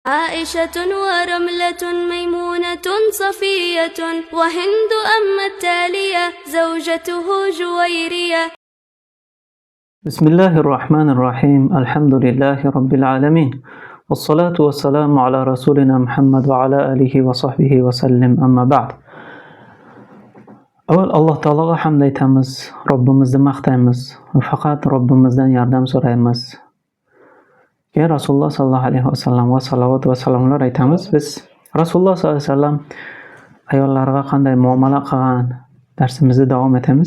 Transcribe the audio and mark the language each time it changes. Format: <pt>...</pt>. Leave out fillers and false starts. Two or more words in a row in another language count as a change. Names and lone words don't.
<ar>عائشة ورملة ميمونة صفية وهند أما التالية زوجته جويرية. بسم الله الرحمن الرحيم. الحمد لله رب العالمين، والصلاة والسلام على رسولنا محمد وعلى آله وصحبه وسلم. أما بعد.</ar> <uz>Avval Alloh taologa hamd aytamiz, Robbimizni maqtaymiz va faqat Robbimizdan yordam so'raymiz. Keyin Rasululloh</uz> <ar>صلى الله عليه وسلم</ar> <uz>va salovat va salomlar aytamiz. Biz Rasululloh</uz> <ar>صلى الله عليه وسلم</ar> <uz>ayollarga qanday muomala qilgan darsimizni davom etamiz.</uz>